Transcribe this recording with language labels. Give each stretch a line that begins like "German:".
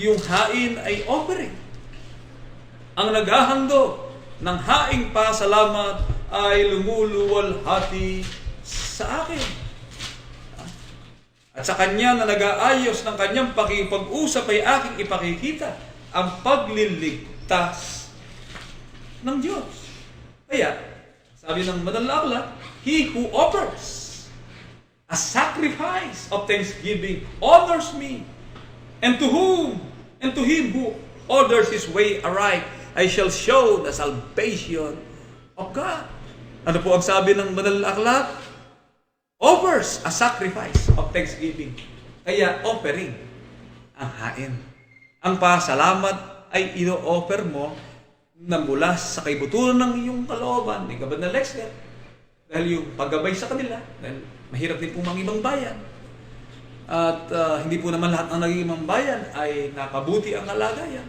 Filipino: Yung hain ay offering. Ang naghahandog ng haing pasalamat ay lumuluwalhati sa akin. At sa kanya na nag-aayos ng kanyang pakipag-usap ay aking ipakikita ang pagliligtas ng Diyos. Kaya, sabi ng Banal na Aklat,
English: he who offers a sacrifice of thanksgiving honors me. And to him who orders his way aright, I shall show the salvation of God.
Filipino: Ano po ang sabi ng Banal na Aklat?
English: Offers a sacrifice of thanksgiving.
Filipino: Kaya offering ang hain. Ang pasalamat ay ino-offer mo na mula sa kaibuturan ng iyong kalooban, ni Kabad na Lexler. Dahil yung paggabay sa kanila, dahil mahirap din pong mga ibang bayan. At hindi po naman lahat ng naging ibang bayan ay napabuti ang kalagayan.